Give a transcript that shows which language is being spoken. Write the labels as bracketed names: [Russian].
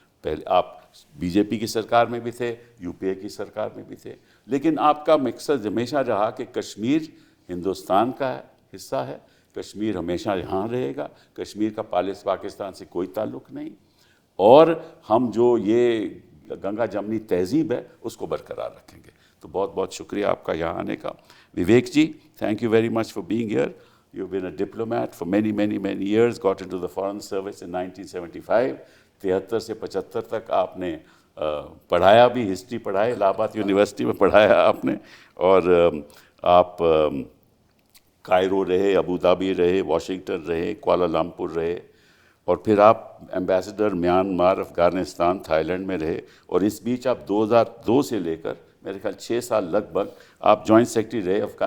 [Hindi] पहले आप बीजेपी की सरकार में भी थे, यूपीए की सरकार में भी थे, लेकिन आपका मकसद हमेशा रहा कि कश्मीर हिंदुस्तान का हिस्सा है, कश्मीर हमेशा यहाँ रहेगा, कश्मीर का पाकिस्तान से कोई ताल्लुक़ नहीं, और हम जो ये गंगा जमनी तहजीब है उसको बरकरार रखेंगे। तो बहुत बहुत शुक्रिया आपका यहाँ आने का। विवेक जी, [English] Thank you very much for being here. You've been a diplomat for many, many, many years, got into the foreign service in 1975. [Hindi] 73 से 75 तक आपने पढ़ाया भी, हिस्ट्री पढ़ाया, इलाहाबाद यूनिवर्सिटी में पढ़ाया आपने, और आप कायरो रहे, अबू धाबी रहे, वाशिंगटन रहे, कुआलालंपुर रहे, और फिर आप एम्बेसडर म्यांमार, अफ़गानिस्तान, थाईलैंड में रहे, और इस बीच आप 2002 से लेकर मेरे ख्याल 6 साल लगभग आप जॉइंट सेक्रेटरी रहे।